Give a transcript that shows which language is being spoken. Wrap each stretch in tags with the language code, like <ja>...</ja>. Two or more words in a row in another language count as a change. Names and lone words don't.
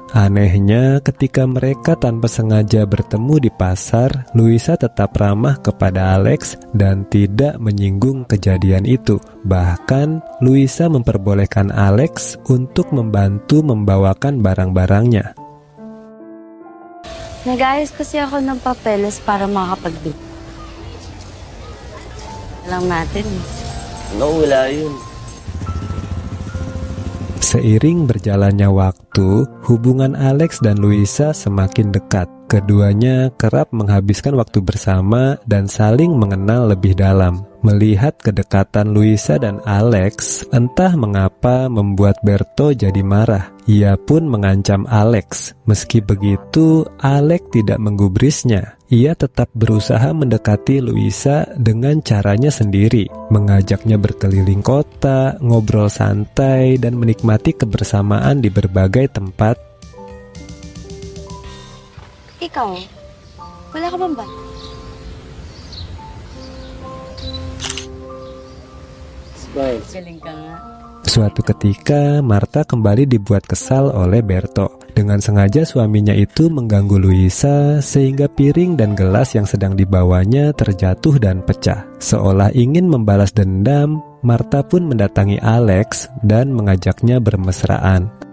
<id>Anehnya, ketika mereka tanpa sengaja bertemu di pasar, Luisa tetap ramah kepada Alex dan tidak menyinggung kejadian itu. Bahkan, Luisa memperbolehkan Alex untuk membantu membawakan barang-barangnya.</id> <tl>Nag-ayos kasi ako ng papeles para makakapag-date. Alam natin. No, wala yun.</tl> <id>Seiring berjalannya waktu, hubungan Alex dan Luisa semakin dekat. Keduanya kerap menghabiskan waktu bersama dan saling mengenal lebih dalam. Melihat kedekatan Luisa dan Alex, entah mengapa membuat Berto jadi marah. Ia pun mengancam Alex. Meski begitu, Alex tidak menggubrisnya. Ia tetap berusaha mendekati Luisa dengan caranya sendiri, mengajaknya berkeliling kota, ngobrol santai, dan menikmati kebersamaan di berbagai tempat.</id> <tl>Ikaw, wala ka bang ba? Galing ka nga.</tl> <id>Suatu ketika, Marta kembali dibuat kesal oleh Berto. Dengan sengaja suaminya itu mengganggu Luisa sehingga piring dan gelas yang sedang dibawanya terjatuh dan pecah. Seolah ingin membalas dendam, Marta pun mendatangi Alex dan mengajaknya bermesraan.</id>